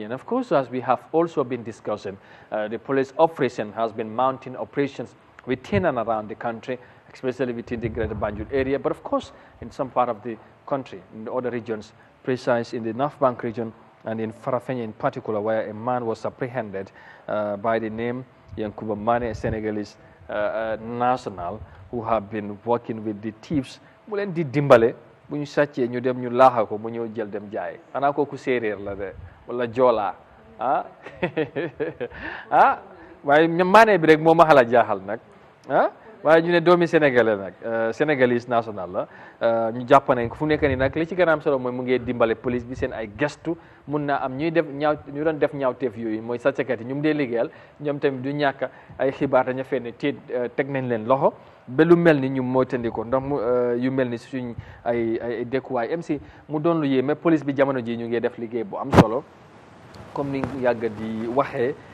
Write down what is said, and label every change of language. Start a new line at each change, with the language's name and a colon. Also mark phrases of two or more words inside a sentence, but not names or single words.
English: And of course, as we have also been discussing, the police operation has been mounting operations within and around the country, especially within the greater Banjul area, but of course in some part of the country, in the other regions, precise in the North Bank region, and in Farafenni in particular, where a man was apprehended by the name Yankuba Mane, a Senegalese national, who have been working with the thieves.
Wolof: Mu leen di dimbale bu ñu sàccee ñu dem ñu laaxa ko mu ñëw jël dem jaay xanaa kooku séeréer la de wala joolaa ah waaye maanee bi rek moo ma xala jaaxal nag ah waaye ñu ne doomi sénégalais nag sénégalais national la ñu jàpp nañ ko fu nekk nii nag li ci gën a am solo mooy mu ngi dimbale police bi seen ay gestu mun naa am ñuy def ñu doon def ñaawteef yooyu mooy sàcckat yi ñu mu dee liggéeyal ñoom tamit du ñàkk ay xibaar dañu fenn teg nañ leen loxo ba lu mel ni ñu mooy tandi ko ndax yu mel ni suñ ay dëkkuwaay MC mu doon lu yéeme police bi jamono ji ñu ngi def liggéey bu am solo comme ni yàgg di waxee